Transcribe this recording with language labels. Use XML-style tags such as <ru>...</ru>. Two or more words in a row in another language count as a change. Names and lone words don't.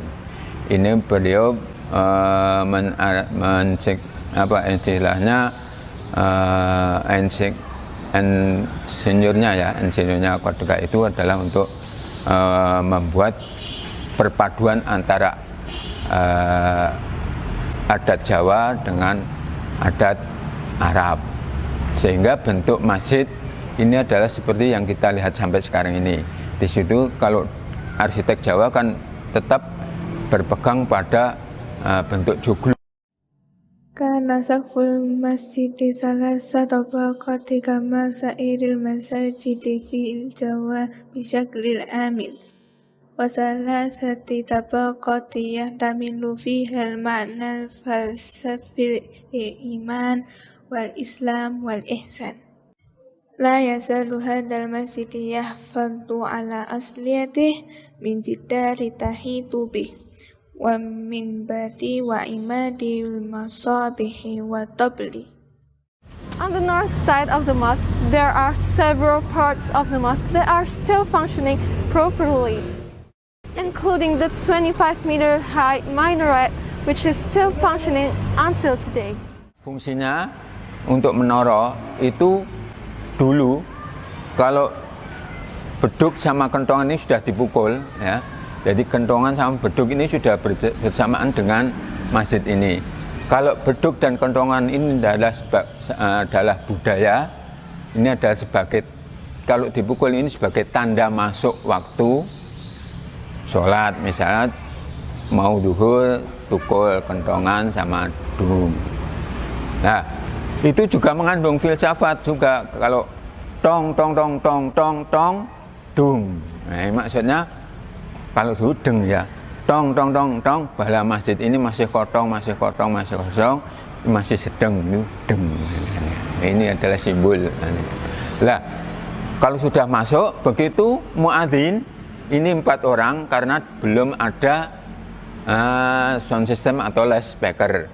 <id>Ini beliau insinyurnya ketika itu adalah untuk membuat perpaduan antara adat Jawa dengan adat Arab, sehingga bentuk masjid ini adalah seperti yang kita lihat sampai sekarang ini. Di situ kalau arsitek Jawa kan tetap berpegang pada bentuk joglo.</id> <ar>كان سقف المسجد ثلاث طبقات كما سائر المساجد في جاوة بشكل الأمين. وثلاث طبقات يحتمل فيها المعنى الفلسفي الإيمان والإسلام والإحسان. لا يزال هذا المسجد يحفظ على أصالته من جدار تحيط به ومن باب وعماد مصابيح وطبل.</ar> <en>On the north side of the mosque, there are several parts of the mosque that are still functioning properly, including the 25-meter high minaret, which is still functioning until today.</en> <id>Fungsinya untuk menara itu dulu kalau beduk sama kentongan ini sudah dipukul, ya. Jadi kentongan sama beduk ini sudah bersamaan dengan masjid ini. Kalau beduk dan kentongan ini adalah budaya, ini adalah sebagai, kalau dipukul ini sebagai tanda masuk waktu sholat. Misalnya mau duhur, tukul kentongan sama dung. Nah, itu juga mengandung filsafat juga. Kalau tong tong tong tong tong tong dung, nah maksudnya kalau dulu deng ya, tong tong tong tong, bala masjid ini masih kosong, masih sedang itu deng. Ini adalah simbol. Lah kalau sudah masuk begitu muadzin ini 4 orang karena belum ada</id> <en>sound system</en> <id>atau loudspeaker.</id>